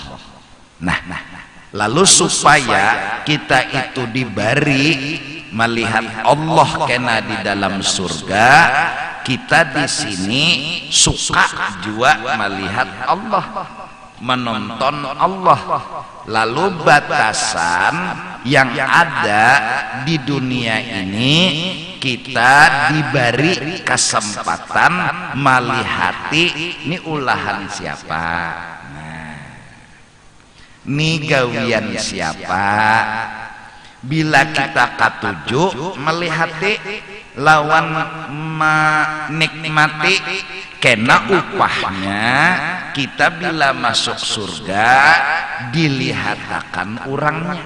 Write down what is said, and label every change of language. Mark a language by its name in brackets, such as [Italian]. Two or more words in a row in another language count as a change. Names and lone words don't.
[Indonesian] Nah, lalu supaya kita itu diberi melihat Allah kena di dalam surga, kita di sini suka juga melihat Allah, menonton Allah. [Banjar] Lalu batasan yang ada di dunia ini, kita diberi kesempatan melihati ini ulahan siapa, ini gawian siapa. Bila kita katuju melihati lawan menikmati, kena upahnya kita bila masuk surga dilihatakan orangnya.